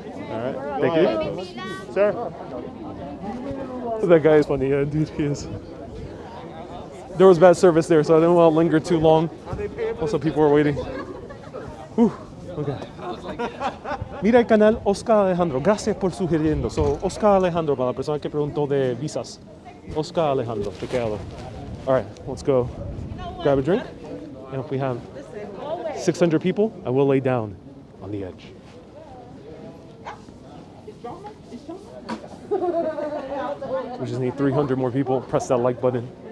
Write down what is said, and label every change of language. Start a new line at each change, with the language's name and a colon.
English: All right, thank you. Sir? That guy is funny, yeah, dude, he is. There was bad service there, so I didn't want to linger too long. Also, people were waiting. Whew, okay.
Spanish: Mira el canal Oscar Alejandro, gracias por sugiriendo. So, Oscar Alejandro, para la persona que preguntó de visas.
English: Oscar Alejandro,
Spanish: te quedo.
English: All right, let's go grab a drink. And if we have 600 people, I will lay down on the edge. We just need 300 more people. Press that like button.